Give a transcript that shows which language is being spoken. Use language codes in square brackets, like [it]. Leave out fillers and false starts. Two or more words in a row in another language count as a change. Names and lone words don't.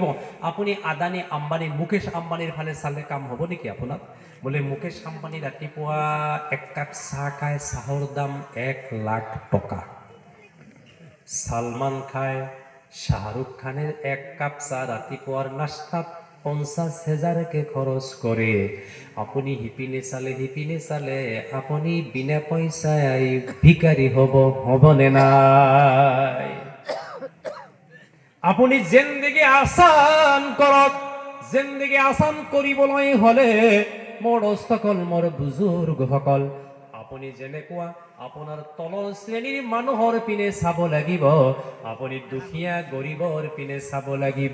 [as] আপুনি আদানী আম্বানী, মুকেশ আম্বানীৰ ফালে চালে কাম হ'ব নেকি আপোনাৰ? বোলে মুকেশ আম্বানী ৰাতিপুৱা 1 কাপ চাহ খায়, চাহৰ দাম 1 লাখ টকা। সালমান খায়, শাহৰুখ খানের 1 কাপ চাহ রাতিপুয়ার নাস্তাত 50,000কে খরচ করে আপুনি হিপিনে চালে আপুনি বিনা পইচাই ভিকাৰী হ'ব নে নাই? আপুনি [hi] ज़िंदगी आसान [as] কৰক। [hi] ज़िंदगी आसान [as] কৰিবলৈ হলে মোৰ দোস্তসকল, মোৰ বুজুৰ্গসকল, আপুনি যেনেকুৱা আপোনাৰ তলৰ শ্ৰেণীৰ মানুহৰ পিনে চাব লাগিব, আপুনি দুখীয়া গৰীবৰ পিনে চাব লাগিব।